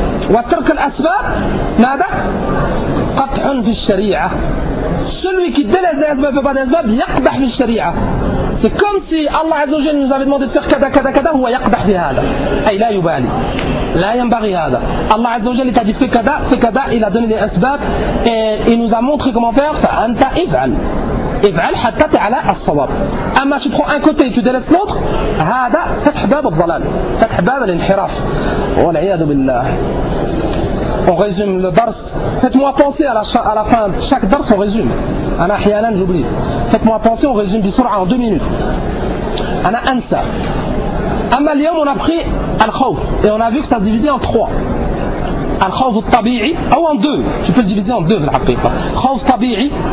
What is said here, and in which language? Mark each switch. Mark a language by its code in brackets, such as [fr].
[ar] وترك الأسباب ماذا؟ قطع في الشريعة. [fr] celui qui délaisse les asbab et pas des asbab [ar] يقدح في الشريعة. [fr] c'est comme si Allah عز وجل nous avait demandé de faire كذا كذا كذا [ar] هو يقدح في هذا. أي لا يبالي لا ينبغي هذا. [fr] Allah عز وجل t'a dit fais كذا il a donné les asbab et il nous a montré comment faire. [ar] فأنت افعل افعل حتى تعلى الصواب. أما [fr] tu prends un côté et tu délaisses l'autre [ar] هذا فتح باب الضلال فتح باب الانحراف والعياذ بالله. [fr] On résume le dars. Faites-moi penser à la fin. Chaque dars, on résume. Ana hiyanan, j'oublie. Faites-moi penser, on résume bisoura en deux minutes. Ana ansa. Amma liyom, on a pris al-khawf. Et on a vu que ça se divisait en trois. Al-khawf tabi'i, ou en deux. Tu peux le diviser en deux, la haqiqa. Khawf tabi'i.